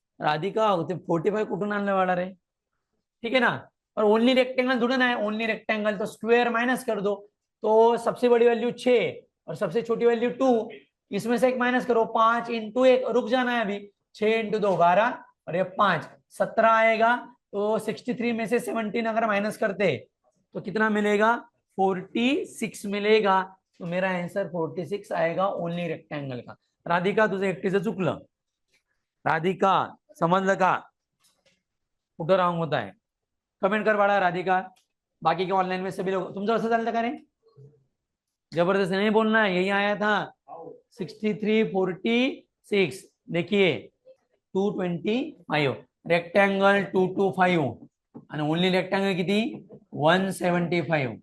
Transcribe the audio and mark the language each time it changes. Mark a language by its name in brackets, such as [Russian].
[Marathi] राधिका 45 कुठून आणलं वाला रे. [Hindi] ठीक है ना. और ओनली रेक्टेंगल ढूंढना है, ओनली रेक्टेंगल तो स्क्वायर माइनस कर दो. तो सबसे बड़ी वैल्यू 6 और सबसे छोटी वैल्यू 2. इसमें से एक माइनस करो 5 इंटू 1 रुक जाना है अभी. 6 इंटू 2 12 और ये 5 17 आएगा. तो 63 में से 17 अगर माइनस करते तो कितना मिलेगा 46 मिलेगा. तो मेरा आंसर 46 आएगा ओनली रेक्टेंगल का. [Marathi] राधिका तुझं एकटीचं चुकलं. राधिका समजलं का? कुठं रॉंग होत आहे? कमेंट कर बाळा राधिका. [Hindi] बाकी के ऑनलाइन में सभी लोग [Marathi] तुमचं असं चालतं का रे? [Hindi] जबरदस्त नहीं बोलना है, यही आया था 6346. [Marathi] देखिए 225 रेक्टेंगल 225 आणि ओनली रेक्टेंगल किती 175.